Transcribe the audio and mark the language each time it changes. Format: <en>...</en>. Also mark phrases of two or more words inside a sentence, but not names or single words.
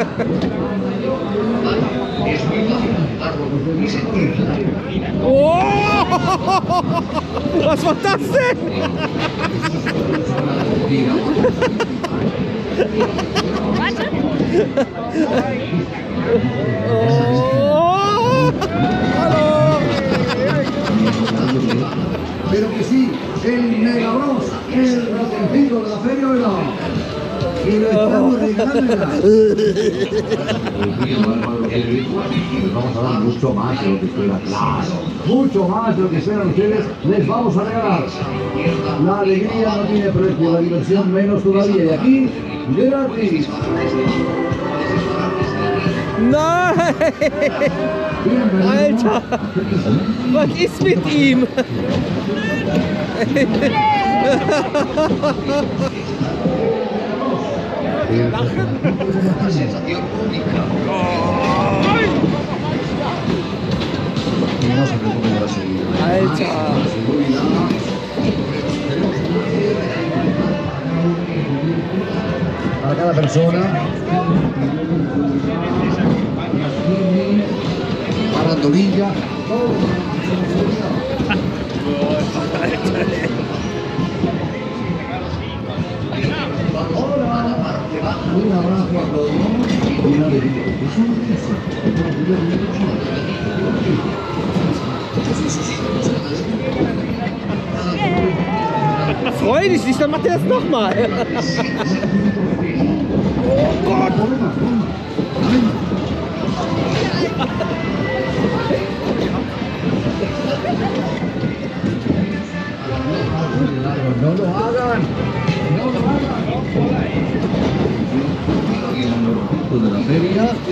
<de>Oh! Was war das denn? Warte! Oh! Hallo!</de> <es>Pero que sí, el Megabross, el ratoncito de la feria, ¿verdad? Y lo estamos regalando. Vamos a dar mucho más de lo que esperan, claro. Mucho más de lo que esperan ustedes, les vamos a regalar. La alegría no tiene precio, la diversión menos todavía. Y aquí, gratis.</es> <de>Nein! Alter! Was ist mit ihm? Alter!</de> <es>Para cada persona. Parandolilla. Un abrazo a todos y una alegría.</es> <de>Freu dich nicht, dann macht er das nochmal. Oh Gott!</de> <es>No lo hagan. No lo hagan. De la feria.</es>